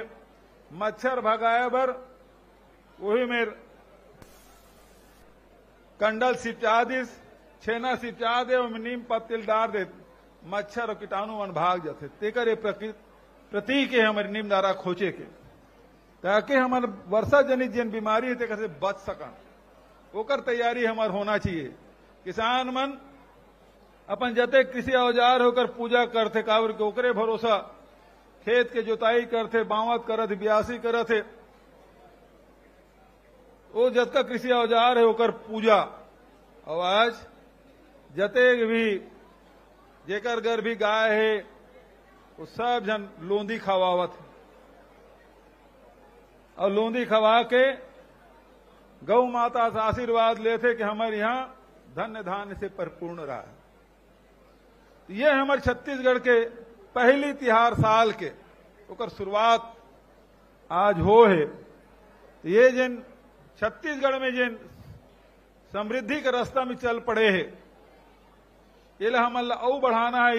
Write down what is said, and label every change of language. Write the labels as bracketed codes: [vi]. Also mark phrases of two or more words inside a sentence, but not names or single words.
[hne] मच्छर भगाए बर वही में कंडल सिपचा दिस, छेना सिपचा दे, नीम पत्तिल डाल दे, मच्छर और कीटाणु मन भाग जाते। तेकर प्रतीक है हमारे नीम डारा खोचे के, ताकि हमारे वर्षा जनित जिन बीमारी है तेकर से बच सकन। ओकर तैयारी हमार होना चाहिए। किसान मन अपन जते कृषि औजार होकर पूजा करते, काबर के ओकरे भरोसा खेत के जोताई करते, बावत करत, ब्यासी करत है। वो जतका कृषि औजार है ओकर पूजा। और आज जते भी जेकर घर भी गाय है वो सब जन लोंदी खवावत है, और लोंदी खवा के गौ माता से आशीर्वाद लेते कि हमारे यहां धन्य धान्य से परिपूर्ण रहा है। ये हमारे छत्तीसगढ़ के पहली तिहार साल के ओकर शुरुआत आज हो है। ये जिन छत्तीसगढ़ में जिन समृद्धि के रास्ता में चल पड़े है, ये हमन और बढ़ाना है।